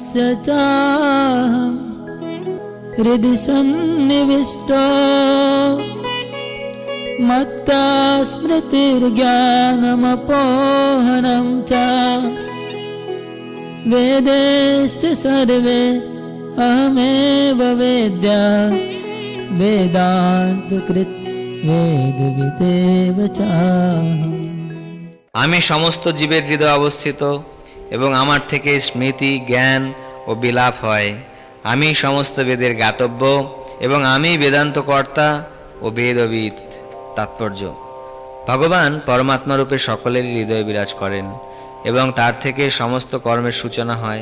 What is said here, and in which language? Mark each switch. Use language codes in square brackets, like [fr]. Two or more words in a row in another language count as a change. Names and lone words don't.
[sa] तस्य चाहं हृदि सन्निविष्टो मत्ता स्मृतिर्ज्ञानमपोहनं च वेदैश्च सर्वे अहमेव वेद्या वेदान्तकृत् वेदविदेव चाहम्। [bn] আমি সমস্ত জীবের হৃদয়ে অবস্থিত এবং আমার থেকে স্মৃতি জ্ঞান ও বিলাপ হয়। আমি সমস্ত বেদের জ্ঞাতব্য এবং আমি বেদান্ত কর্তা ও বেদবিদ। তাৎপর্য: ভগবান পরমাত্মা রূপে সকলেরই হৃদয়ে বিরাজ করেন এবং তার থেকে সমস্ত কর্মের সূচনা হয়।